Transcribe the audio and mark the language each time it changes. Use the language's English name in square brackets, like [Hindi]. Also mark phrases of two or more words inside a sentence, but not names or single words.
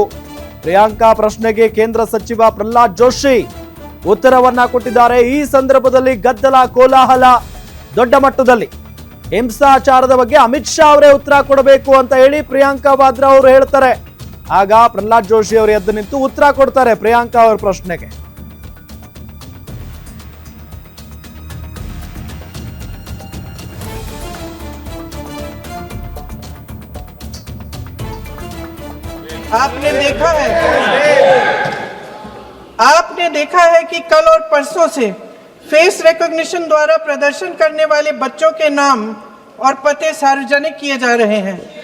[Kannada] ಪ್ರಿಯಾಂಕಾ ಪ್ರಶ್ನೆಗೆ ಕೇಂದ್ರ ಸಚಿವ ಪ್ರಹ್ಲಾದ್ ಜೋಶಿ ಉತ್ತರವನ್ನ ಕೊಟ್ಟಿದ್ದಾರೆ. ಈ ಸಂದರ್ಭದಲ್ಲಿ ಗದ್ದಲ ಕೋಲಾಹಲ ದೊಡ್ಡ ಮಟ್ಟದಲ್ಲಿ. ಹಿಂಸಾಚಾರದ ಬಗ್ಗೆ ಅಮಿತ್ ಶಾ ಅವರೇ ಉತ್ತರ ಕೊಡಬೇಕು ಅಂತ ಹೇಳಿ ಪ್ರಿಯಾಂಕಾ ವಾದ್ರಾ ಅವರು ಹೇಳ್ತಾರೆ. ಆಗ ಪ್ರಹ್ಲಾದ್ ಜೋಶಿ ಅವರು ಎದ್ದು ನಿಂತು ಉತ್ತರ ಕೊಡ್ತಾರೆ ಪ್ರಿಯಾಂಕಾ ಅವರ ಪ್ರಶ್ನೆಗೆ. [Hindi] आपने देखा है कि कल और परसों से फेस रिकॉग्निशन द्वारा प्रदर्शन करने वाले बच्चों के नाम और पते सार्वजनिक किए जा रहे हैं,